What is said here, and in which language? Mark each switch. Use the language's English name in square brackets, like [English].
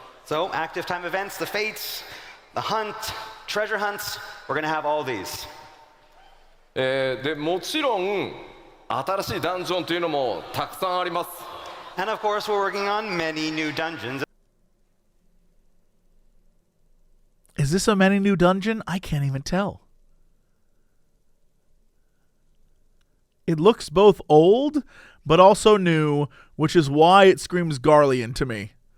[English] So, active time events, the fates, the hunt, treasure hunts, we're going to have all these. [Japanese] でもちろん新しいダンジョンというのもたくさんあります。 [English] And of course, we're working on many new dungeons. Is this a many new dungeon? I can't even tell. It looks both old, but also new, which is why it screams Garlean to me.